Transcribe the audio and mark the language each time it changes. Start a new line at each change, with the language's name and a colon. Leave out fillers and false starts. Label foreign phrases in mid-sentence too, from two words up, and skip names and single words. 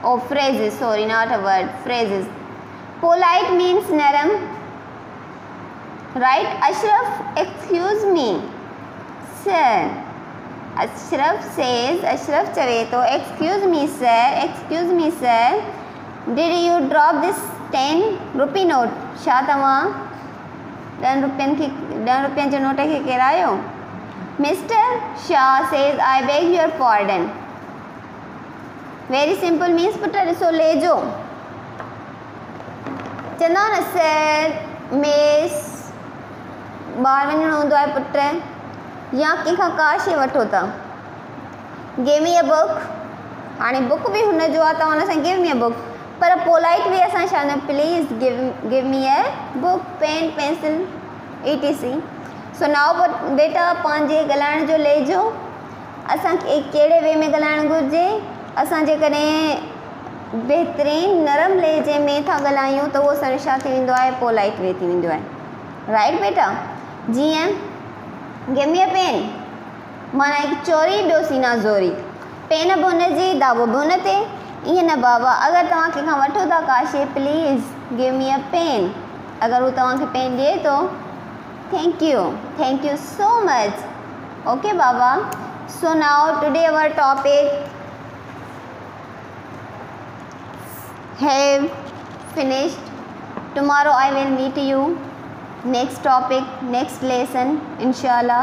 English: Oh, phrases, sorry, not a word, phrases. Polite means naram, right? Ashraf, excuse me, sir. Ashraf says, Ashraf
Sindhi: चवे थो,
English: excuse me sir, did you drop this 10 rupee note?
Sindhi: छा तव्हां 10 रुपयनि जे नोट खे किरायो?
English: Mr. Shah says, I beg your pardon. Very simple means
Sindhi: पुट ॾिसो लेजो चवंदा न
English: sir miss
Sindhi: ॿाहिरि वञिणो हूंदो आहे पुट या कंहिंखां का शइ वठो था
English: give me a book
Sindhi: हाणे बुक बि हुन जो आहे तव्हां हुन सां
English: give me a book
Sindhi: पर
English: polite way
Sindhi: असां छा न
English: please give me a book pen pencil etc. so now
Sindhi: बेटा पंहिंजे ॻाल्हाइण जो लेजो असांखे कहिड़े वे में ॻाल्हाइणु घुरिजे असां जेकॾहिं बहितरीनु नरम लहजे में था ॻाल्हायूं त उहो असांजो छा थी वेंदो आहे
English: polite way
Sindhi: थी वेंदो आहे राइट बेटा जीअं गिव
English: me a pen
Sindhi: माना हिकु चोरी ॿियो सीना ज़ोरी पेन बि हुनजी दाबो बि हुन ते ईअं न बाबा अगरि तव्हां कंहिंखां वठो था का शइ
English: please give me a pen
Sindhi: अगरि हू तव्हांखे पेन ॾिए थो
English: thank you so much okay
Sindhi: बाबा
English: so now today our topic have finished. Tomorrow I will meet you next topic, next lesson inshallah.